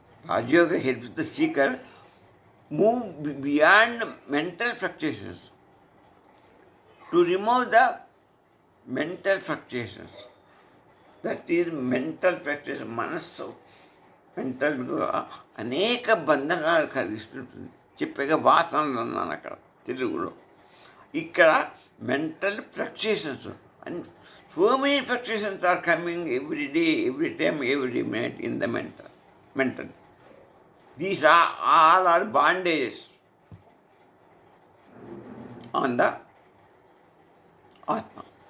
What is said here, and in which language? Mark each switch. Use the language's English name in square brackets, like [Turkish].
[English] Rajayoga helps the seeker move beyond mental fluctuations, to remove the mental fluctuations. That is mental fluctuation. [Telugu] మనస్సు మెంటల్గా అనేక బంధనాలు కలిగిస్తుంటుంది. చెప్పగా వాసనలు అన్నాను అక్కడ తెలుగులో. [English] ఇక్కడ mental fluctuations and so many fluctuations are coming every day, every time, every minute in the mental. These are all are bondages on the Atma.